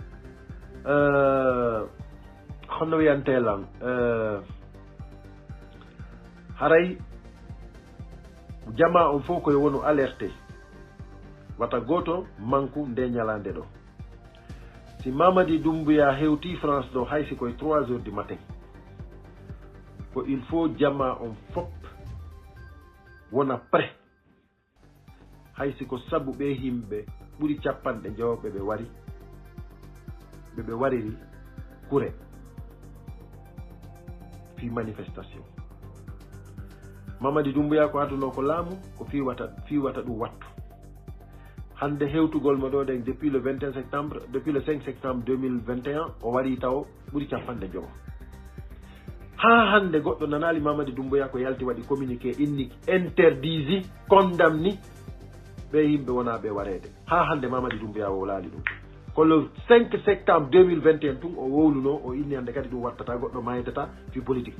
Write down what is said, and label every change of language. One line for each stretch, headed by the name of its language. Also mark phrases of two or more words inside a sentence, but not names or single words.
Fula: Honno wiyantelan haray jama on fof koye wonu alerté wata goto manku nde ñalande ɗo. Si Mamadi Doumbouya hewti France ɗo haysi koye
French: 3 h du matin,
Fula: ko
French: il faut
Fula: jama on fop wona prêt. Haysi ko sabu ɓe himɓe ɓuri capanɗe jewɓe ɓe wari ɓe wariri kure fi manifestation. Mamadi Doumbouya ko adduno ko laamu ko fiwata ɗum wattu. Hande hewtugol mo ɗo ɗen
French: depuis le 21 septembre, depuis le 5 septembre 2021
Fula: o wari taw ɓuri capanɗe jowo. Ha hande goɗɗo nanali Mamadi Doumbouya ko yalti waɗi communiqué inni interdisi condamni ɓe yimɓe wona ɓe warede. Ha hande Mamadi Doumbouya o laali ɗum. Ko
French: le 5 septembre 2021
Fula: tun o wowluno o inni hande kadi ɗum wattata goɗɗo mayitata fi politique.